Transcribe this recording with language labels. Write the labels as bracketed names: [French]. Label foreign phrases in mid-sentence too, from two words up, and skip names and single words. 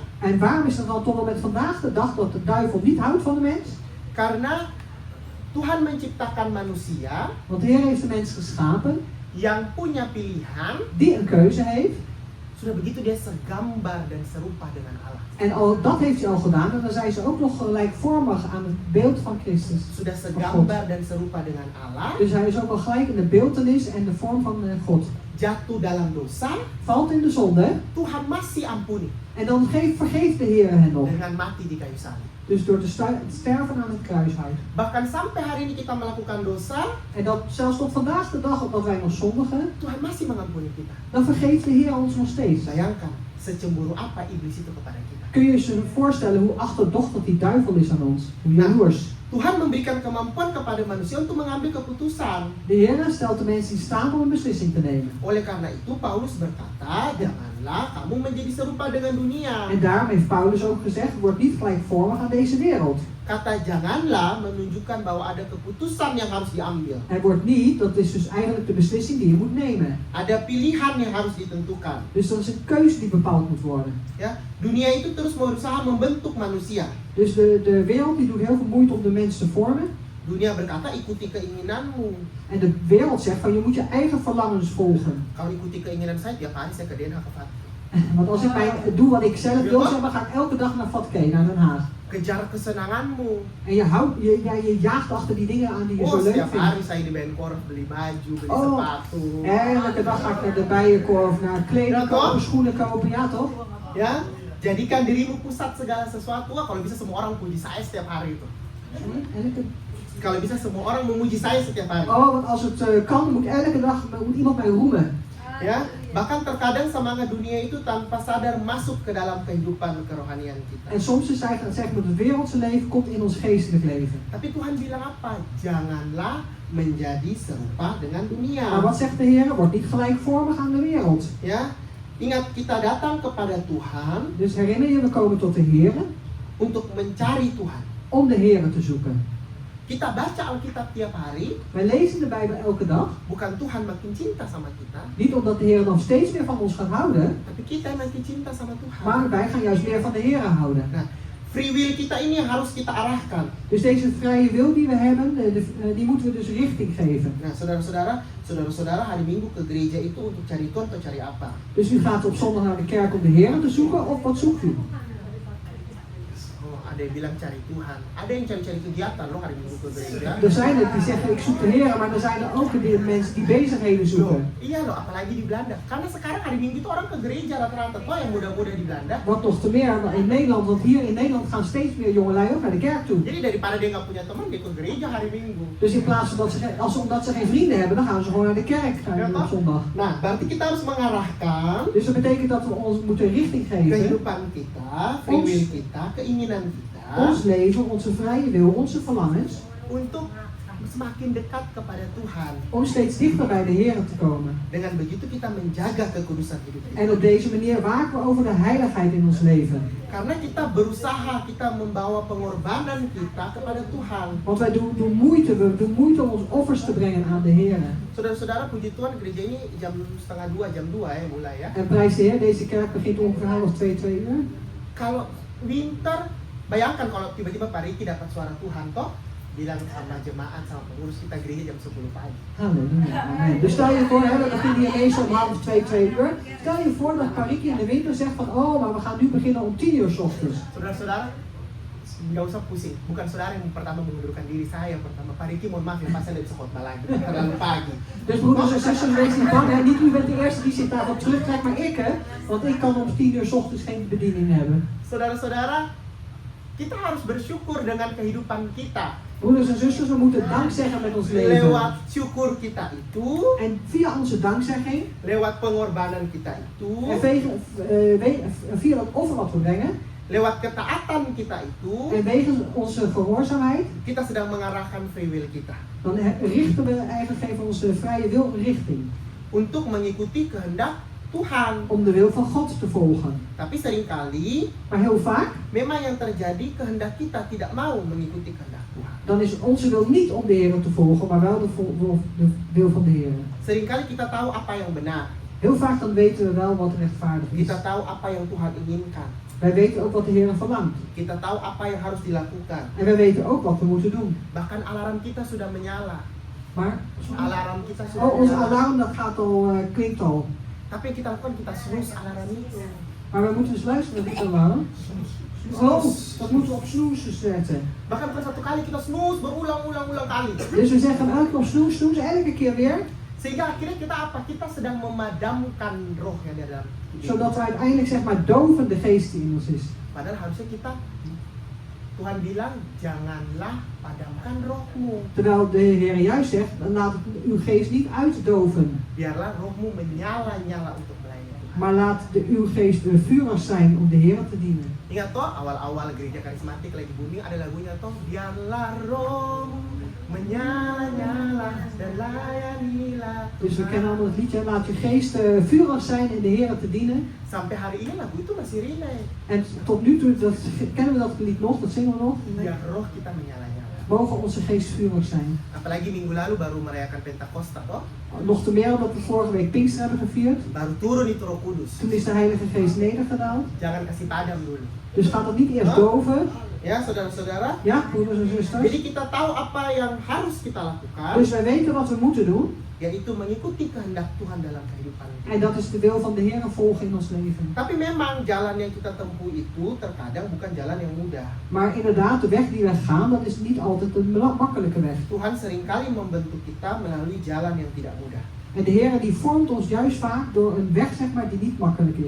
[Dutch] En waarom is het dan tot en met vandaag de dag dat de duivel niet houdt van de mens? [Indonesian] Karena Tuhan menciptakan manusia [Dutch] Want de Heer heeft de mens geschapen [Indonesian] yang punya pilihan. [Dutch] die een keuze heeft. [Indonesian] Sudah begitu dia segambar dan serupa dengan Allah. [Dutch] En al, dat heeft hij al gedaan en dan zijn ze ook nog gelijkvormig aan het beeld van Christus. [Indonesian] Sudah segambar dan serupa dengan Allah. [Dutch] Dus hij is ook al gelijk in de beeltenis en de vorm van God. [Indonesian] Jatuh dalam dosa, [Dutch] Valt in de zonde [Indonesian] Tuhan masih ampuni [Dutch] en dan vergeeft de Heer hen nog. [Indonesian] dengan mati di kayu salib. [Dutch] Dus door te sterven aan het kruishout. [Indonesian] Bahkan sampai hari ini kita melakukan dosa, [Dutch] En dat zelfs tot vandaag de dag dat wij nog zondigen, [Indonesian] Tuhan masih mengampuni kita. [Dutch] dan vergeeft de Heer ons nog steeds. [Indonesian] Bayangkan, secemburu apa iblis itu kepada kita. [Dutch] Kun je je voorstellen hoe achterdochtig die duivel is aan ons? Hoe jaloers. [Indonesian] Tuhan memberikan kemampuan kepada manusia untuk mengambil keputusan. [Dutch] De Heer stelt de mensen in staat om een beslissing te nemen. [Indonesian] Oleh karena itu Paulus berkata, janganlah kamu menjadi serupa dengan dunia. [Dutch] En daarom heeft Paulus ook gezegd, word niet gelijkvormig aan deze wereld. [Indonesian] Kata janganlah menunjukkan bahwa ada keputusan yang harus diambil. [Dutch] Hij wordt niet, dat is dus eigenlijk de beslissing die je moet nemen. [Indonesian] Ada pilihan yang harus ditentukan. [Dutch] Dus dat is een keuze die bepaald moet worden. [Indonesian] Ya, dunia itu terus berusaha membentuk manusia. [Dutch] Dus de wereld die doet heel veel moeite om de mens te vormen. [Indonesian] Dunia berkata ikuti keinginanmu. [Dutch] En de wereld zegt van je moet je eigen verlangens volgen. [Indonesian] Kalau ikuti keinginan saya tiap hari saya ke Den Haag ke Vat. [Dutch] Want als ik doe wat ik zelf wil, dan ga ik elke dag naar Vatke, naar Den Haag. [Indonesian] Kejar kesenanganmu. [Dutch] En je jaagt achter die dingen aan die je zo leuk [Indonesian] Setiap [Dutch] vindt. [Indonesian] hari saya di Benkorf beli baju, beli sepatu. [Dutch] Elke dag ga ik naar de bijenkorf, naar kleding Ja, kopen, toch? schoenen kopen, ja toch? [Indonesian] Ya, jadikan dirimu pusat segala sesuatu. Wah, kalau bisa semua orang puji saya setiap hari itu. [Dutch] En ik, [Indonesian] Kalau bisa semua orang memuji saya setiap hari. [Dutch] oh, want als het kan, moet elke dag moet iemand mij roemen. [Indonesian] Ya, bahkan terkadang semangat dunia itu tanpa sadar masuk ke dalam kehidupan kerohanian kita. [Dutch] En soms is eigenlijk zeg maar, het wereldse leven komt in ons geestelijk leven. [Indonesian] Tapi Tuhan bilang apa? Janganlah menjadi serupa dengan dunia. [Dutch] Maar wat zegt de Heer? Word niet gelijkvormig aan de wereld. [Indonesian] Ya, ingat kita datang kepada Tuhan [Dutch] Dus herinner je, we komen tot de Heer [Indonesian] untuk mencari Tuhan. [Dutch] om de Heer te zoeken. [Indonesian] Kita baca Alkitab tiap hari, [Dutch] Wij lezen de Bijbel elke dag. [Indonesian] bukan Tuhan makin cinta sama kita, [Dutch] Niet omdat de Heer nog steeds meer van ons gaat houden, [Indonesian] tapi kita yang makin cinta sama Tuhan. [Dutch] maar wij gaan juist meer van de Heer houden. [Indonesian] Nah, [English] free will [Indonesian] kita ini yang harus kita arahkan. [Dutch] Dus deze vrije wil die we hebben, die moeten we dus richting geven. [Indonesian] Nah, saudara-saudara, hari Minggu ke gereja itu untuk cari Tuhan atau cari apa? [Dutch] Dus u gaat op zondag naar de kerk om de Heer te zoeken, of wat zoekt u? [Indonesian] Oh, ada yang bilang cari Tuhan, ada yang cari-cari kegiatan loh hari Minggu ke gereja. [Dutch] Er zijn het die zeggen ik zoek de Heer, maar er zijn er ook de mensen die bezigheden [Indonesian] Loh, [Dutch] zoeken. [Indonesian] iya loh, apalagi di Belanda. Karena sekarang hari Minggu itu orang ke gereja rata-rata. Toh yang muda-muda di Belanda. [Dutch] Wat nog te meer in Nederland, want hier in Nederland gaan steeds meer jongelui ook naar de kerk toe. [Indonesian] Jadi daripada dia nggak punya teman, dia ke gereja hari Minggu. [Dutch] Dus in plaats van dat omdat ze geen vrienden hebben, dan gaan ze gewoon naar de kerk op zondag. [Indonesian] Nah, berarti kita harus mengarahkan [Dutch] Dus dat betekent dat we ons moeten richting geven. [Indonesian] kehidupan kita, [English] free will [Indonesian] kita, keinginan kita [Dutch] Ons leven, onze vrije wil, onze verlangens. [Indonesian] untuk semakin dekat kepada Tuhan. [Dutch] om steeds dichter bij de Heer te komen. [Indonesian] Dengan begitu kita menjaga kekudusan hidup kita. [Dutch] En op deze manier waken we over de heiligheid in ons leven. [Indonesian] Karena kita berusaha, kita membawa pengorbanan kita kepada Tuhan. [Dutch] Want wij doen moeite, we doen moeite om ons offers te brengen aan de Heer. [Indonesian] Saudara-saudara, puji Tuhan, gereja ini jam 1:30, jam 2 ya mulai ya. [Dutch] En prijs de Heer, deze kerk begint ongeveer half 2 uur. [Indonesian] Kalau winter, bayangkan kalau tiba-tiba Pak Riki dapat suara Tuhan toh, bilang sama jemaat, sama pengurus kita gereja jam 10 pagi. Halleluja. Amen. [Dutch] Dus stel je voor, hè, we beginnen hier meestal om half 2 uur. Stel je voor dat Pariki in de winter zegt van, oh, maar we gaan nu beginnen om 10 uur 's ochtends. [Indonesian] Saudara-saudara, nggak usah pusing. Bukan saudara yang pertama mengundurkan diri, saya yang pertama. Pak Riki, mohon maaf ya, Pak, saya nggak bisa khotbah lagi, terlalu pagi. [Dutch] Dus broeders en zusters, wees niet bang. Hè. Niet u bent de eerste die zich daarvan terugtrekt, maar ik, hè. Want ik kan om 10 uur 's ochtends geen bediening hebben. [Indonesian] Saudara-saudara, kita harus bersyukur dengan kehidupan kita. [Dutch] Broeders en zusters, we moeten dank zeggen met ons leven. [Indonesian] Lewat syukur kita itu, [Dutch] En via onze dankzegging, [Indonesian] lewat pengorbanan kita itu, [Dutch] en via dat offer wat we brengen, [Indonesian] lewat ketaatan kita itu, [Dutch] en wegens onze gehoorzaamheid, [Indonesian] kita sedang mengarahkan [English] free will [Indonesian] kita [Dutch] dan richten we eigenlijk geven onze vrije wil een richting. [Indonesian] untuk mengikuti kehendak Tuhan. [Dutch] Om de wil van God te volgen. [Indonesian] Tapi seringkali [Dutch] Maar heel vaak, [Indonesian] memang yang terjadi kehendak kita tidak mau mengikuti kehendak Tuhan. [Dutch] dan is onze wil niet om de Heer te volgen, maar wel de wil van de Heer. [Indonesian] Seringkali kita tahu apa yang benar. [Dutch] Heel vaak dan weten we wel wat rechtvaardig is. [Indonesian] Kita tahu apa yang Tuhan inginkan. [Dutch] Wij weten ook wat de Heer verlangt. [Indonesian] Kita tahu apa yang harus dilakukan. [Dutch] En wij weten ook wat we moeten doen. [Indonesian] Bahkan alarm kita sudah menyala. [Dutch] Maar, [Indonesian] Alarm kita sudah [Dutch] onze [Indonesian] menyala. [Dutch] alarm dat gaat al, klinkt al. [Indonesian] Tapi yang kita lakukan, kita snooze alarm itu. [Dutch] Maar we moeten dus luisteren naar die alarm. Oh, dat moeten we op snoes zetten. [Indonesian] Bahkan bukan satu kali, kita snooze berulang-ulang kali. [Dutch] Dus we zeggen elke keer op snoes, elke keer weer. [Indonesian] Sehingga akhirnya kita apa? Kita sedang memadamkan roh yang ada dalam diri. [Dutch] Zodat we uiteindelijk zeg maar doven de geest die in ons is. [Indonesian] Padahal harusnya kita, Tuhan bilang, janganlah padamkan rohmu. [Dutch] Terwijl de Heer juist zegt, laat uw geest niet uitdoven. [Indonesian] Biarlah rohmu menyala-nyala untuk melayani Tuhan. [Dutch] Maar laat uw geest vurig zijn om de Heer te dienen. [Indonesian] Ingat toh, awal-awal gereja karismatik lagi booming, ada lagunya toh, biarlah rohmu menyala-nyala dan layanilah Tuhan. [Dutch] Dus we kennen allemaal het liedje, laat uw geest vurig zijn in de Heer te dienen. [Indonesian] Sampai hari ini lagu itu masih relay. [Dutch] En tot nu toe kennen we dat lied nog, dat zingen we nog. [Indonesian] Biar roh kita menyala-nyala. [Dutch] Mogen onze geest vurig zijn. [Indonesian] Apalagi minggu lalu baru merayakan Pentakosta toh. [Dutch] Nog te meer omdat we vorige week Pinkster hebben gevierd. [Indonesian] Baru turun itu Roh Kudus. [Dutch] Toen is de Heilige Geest nedergedaald. [Indonesian] Jangan kasih padam dulu. [Dutch] Dus gaat dat niet eerst doven. [Indonesian] Ya, saudara-saudara. [Dutch] Ja, broeders en zusters. [Indonesian] Jadi kita tahu apa yang harus kita lakukan, [Dutch] Dus wij weten wat we moeten doen. [Indonesian] yaitu mengikuti kehendak Tuhan dalam kehidupan kita. [Dutch] En dat is de wil van de Heer volgen in ons leven. [Indonesian] Tapi memang jalan yang kita tempuh itu terkadang bukan jalan yang mudah. [Dutch] Maar inderdaad, de weg die we gaan, dat is niet altijd een makkelijke weg. [Indonesian] Tuhan seringkali membentuk kita melalui jalan yang tidak mudah. [Dutch] En de Heer die vormt ons juist vaak door een weg zeg maar, die niet makkelijk is.